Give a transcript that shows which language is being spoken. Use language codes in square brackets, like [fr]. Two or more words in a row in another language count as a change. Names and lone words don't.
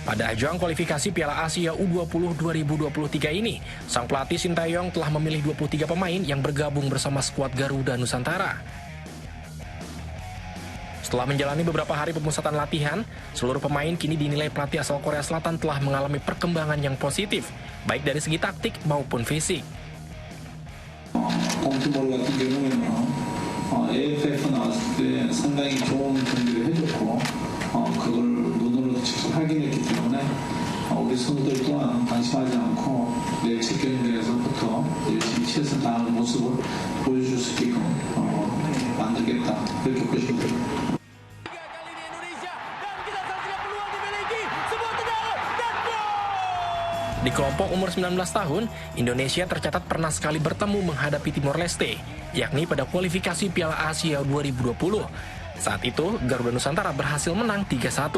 [id] Pada ajang kualifikasi Piala Asia U20 2023 ini, sang pelatih Sintayong telah memilih 23 pemain yang bergabung bersama skuad Garuda Nusantara. Setelah menjalani beberapa hari pemusatan latihan, seluruh pemain kini dinilai pelatih asal Korea Selatan telah mengalami perkembangan yang positif, baik dari segi taktik maupun fisik. [ko] 덩크볼 같은 경우에는 AFF 나왔을 때 상당히 좋은 경기를 해줬고 그걸 눈으로 직접 확인했기 때문에 우리 선수들 또한 방심하지 않고 내일 첫 경기에서부터 열심히 최선 다하는 모습을 보여줄 수 있게끔 만들겠다 그렇게 보시면 됩니다. [id] Di kelompok umur 19 tahun, Indonesia tercatat pernah sekali bertemu menghadapi Timor Leste, yakni pada kualifikasi Piala Asia 2020. Saat itu, Garuda Nusantara berhasil menang 3-1.